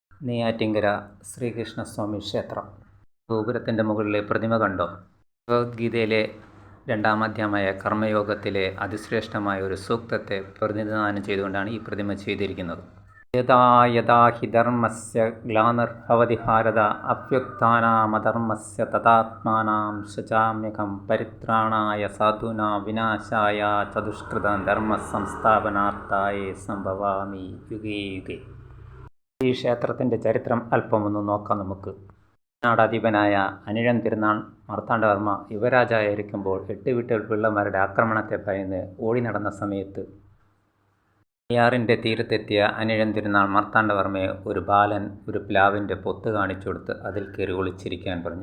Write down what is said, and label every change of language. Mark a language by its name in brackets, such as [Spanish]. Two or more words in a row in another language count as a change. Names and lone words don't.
[Malayalam] നെയ്യാറ്റിൻകര ശ്രീകൃഷ്ണസ്വാമി ക്ഷേത്രം. ഗോപുരത്തിൻ്റെ മുകളിലെ പ്രതിമ കണ്ടോ? ഭഗവത്ഗീതയിലെ 2-ാം അധ്യായമായ കർമ്മയോഗത്തിലെ അതിശ്രേഷ്ഠമായ ഒരു സൂക്തത്തെ പ്രതിനിധാനം ചെയ്തുകൊണ്ടാണ് ഈ പ്രതിമ ചെയ്തിരിക്കുന്നത്. [Sanskrit] യഥാ യഥാ ഹി ധർമ്മസ്യ ഗ്ലാനിർഭവതി ഭാരത അഭ്യുത്ഥാനമധർമ്മസ്യ തഥാത്മാനം സൃജാമ്യഹം പരിത്രാണായ സാധൂനാം വിനാശായ ച ദുഷ്കൃതം ധർമ്മ സംസ്ഥാപനാർത്ഥായ സംഭവാമി യുഗേ യുഗേ. [Malayalam] ഈ ക്ഷേത്രത്തിൻ്റെ ചരിത്രം അല്പമൊന്ന് നോക്കാം നമുക്ക്. നാടാധിപനായ അനിഴം തിരുനാൾ മാർത്താണ്ഡവർമ്മ യുവരാജായിരിക്കുമ്പോൾ 8 വീട്ടിൽ പിള്ളമാരുടെ ആക്രമണത്തെ ഭയന്ന് ഓടി നടന്ന സമയത്ത് നെയ്യാറിൻ്റെ തീരത്തെത്തിയ അനിഴം തിരുനാൾ മാർത്താണ്ഡവർമ്മയെ ഒരു ബാലൻ ഒരു പ്ലാവിൻ്റെ പൊത്ത് കാണിച്ചു കൊടുത്ത് അതിൽ കയറി ഒളിച്ചിരിക്കാൻ പറഞ്ഞു.